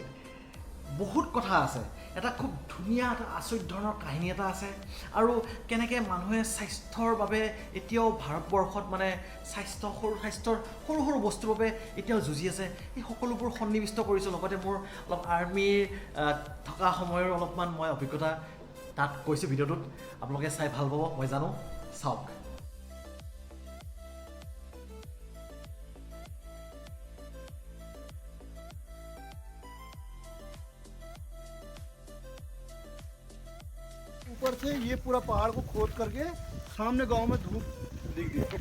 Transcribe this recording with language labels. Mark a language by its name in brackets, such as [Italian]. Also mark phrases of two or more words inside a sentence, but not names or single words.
[Assamese] বহুত কথা আছে, এটা খুব ধুনীয়া এটা আচৰিত ধৰণৰ কাহিনী এটা আছে, আৰু কেনেকৈ মানুহে স্বাস্থ্যৰ বাবে এতিয়াও ভাৰতবৰ্ষত স্বাস্থ্যৰ সৰু সৰু বস্তুৰ বাবে এতিয়াও যুঁজি আছে। এই সকলোবোৰ সন্নিৱিষ্ট কৰিছোঁ। লগতে মোৰ অলপ আৰ্মিৰ থকা সময়ৰ অলপমান মই অভিজ্ঞতা তাত কৈছোঁ ভিডিঅ'টোত। আপোনালোকে চাই ভাল পাব, মই জানো। চাওক। [Hindi] ऊपर से ये पूरा पहाड़ को खोद करके सामने गांव में धूप दिख गया।